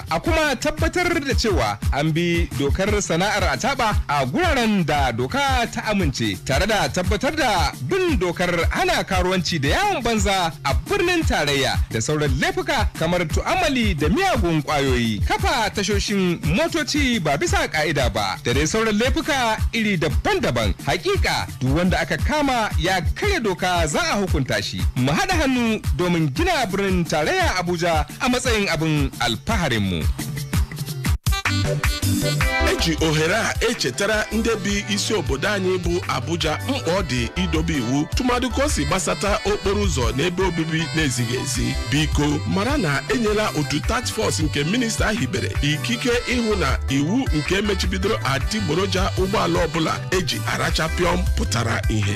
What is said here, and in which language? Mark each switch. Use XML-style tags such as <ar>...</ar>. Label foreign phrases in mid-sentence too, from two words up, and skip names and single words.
<ha>A kuma tabbatar da cewa an bi dokar sana'ar ataba a guraren da doka ta amince, tare da tabbatar da bin dokar hana karuwanci da yawon banza a birnin tarayya da sauran laifuka kamar tu'amali da miyagun kwayoyi, kafa tashoshin motoci ba bisa ka'ida ba, da dai sauran laifuka iri daban-daban. Hakika duk wanda aka kama ya karya doka za a hukunta shi. Mu haɗa hannu domin gina birnin tarayya Abuja a matsayin abin alfaharinmu.</ha> <ig>Eji ohere a echetara ndị bi isi obodo anyị bụ Abuja mkpa ọ dị idobe iwu tụmadị ka o si gbasata okporo ụzọ n'ebe obibi na-ezighị ezi. Biko mara na enyela otu</ig> <en>task force</en> <ig>nke minista hibere ikike ịhụ na iwu nke mechibidoro adịgboroja ụgbọala ọbụla eji arachapịọm pụtara ihe.</ig>